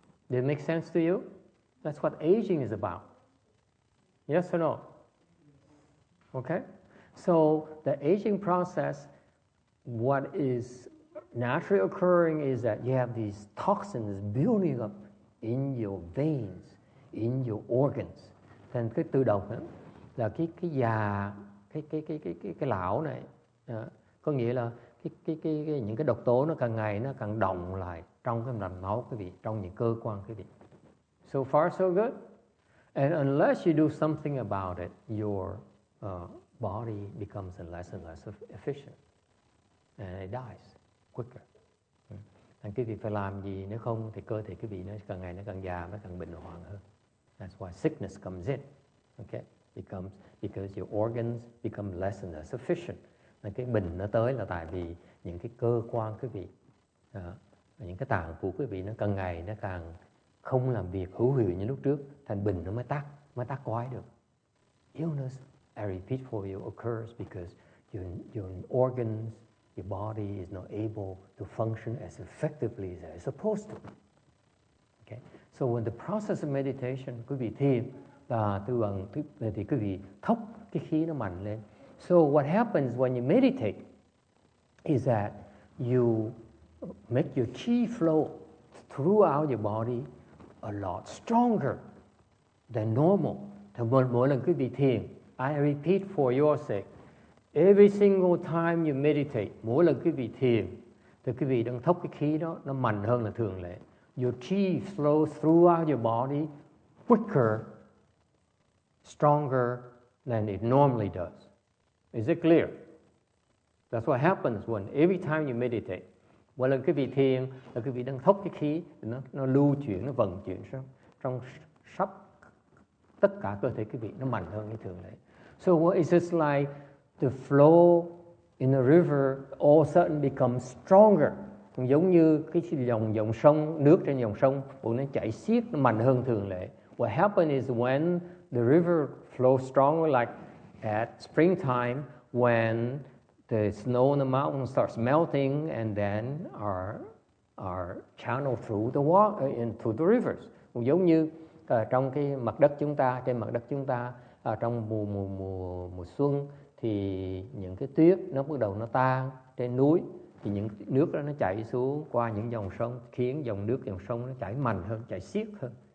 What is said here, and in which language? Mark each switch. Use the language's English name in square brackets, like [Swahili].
[English] Does it make sense to you? That's what aging is about. Yes or no? Okay? So the aging process, what is naturally occurring is that you have these toxins building up in your veins, in your organs. [Vietnamese] Thành cái tự động đó là cái lão này, có nghĩa là những cái độc tố nó càng ngày nó càng đọng lại trong cái mạch máu quý vị, trong những cơ quan quý vị. [English] So far so good. And unless you do something about it, your body becomes less and less efficient, and it dies quicker. [Vietnamese] Thành quý vị phải làm gì, nếu không thì cơ thể quý vị nó càng ngày nó càng già, nó càng bệnh hoạn hơn. [English] That's why sickness comes in. Okay? Because your organs become less and less efficient. [Vietnamese] Nên cái bệnh nó tới là tại vì những cái cơ quan quý vị, những cái tạng của quý vị nó càng ngày nó càng không làm việc hữu hiệu như lúc trước, thành bệnh nó mới tắc quái được. [English] Illness, I repeat for you, occurs because your organs, your body is not able to function as effectively as it's supposed to. Okay? So when the process of meditation, [Vietnamese] quý vị thiền là thì quý vị thốc cái khí nó mạnh lên. [English] So what happens when you meditate is that you make your chi flow throughout your body a lot stronger than normal. [Vietnamese] Thì mỗi lần quý vị thiền, [English] I repeat for your sake, every single time you meditate, [Vietnamese] mỗi lần quý vị thiền, thì quý vị đang thốc cái khí đó nó mạnh hơn là thường lệ. [English] Your chi flows throughout your body quicker, stronger than it normally does. Is it clear? That's what happens when every time you meditate. [Vietnamese] Mỗi lần quý vị thiền là quý vị đang thốc cái khí, nó lưu chuyển, nó vận chuyển trong sắp tất cả cơ thể quý vị, nó mạnh hơn như thường lệ. [English] So it's just like the flow in a river all of a sudden becomes stronger. [Vietnamese] Giống như cái dòng sông, nước trên dòng sông, nó chảy xiết, nó mạnh hơn thường lệ. [English] What happens is when the river flows stronger, like at springtime, when the snow on the mountain starts melting and then are channeled through the water into the rivers. [Vietnamese] Giống như trong cái mặt đất chúng ta, trên mặt đất chúng ta, trong mùa xuân thì những cái tuyết nó bắt đầu nó tan trên núi, thì những nước đó nó chảy xuống qua những dòng sông, khiến dòng sông nó chảy mạnh hơn, chảy xiết hơn.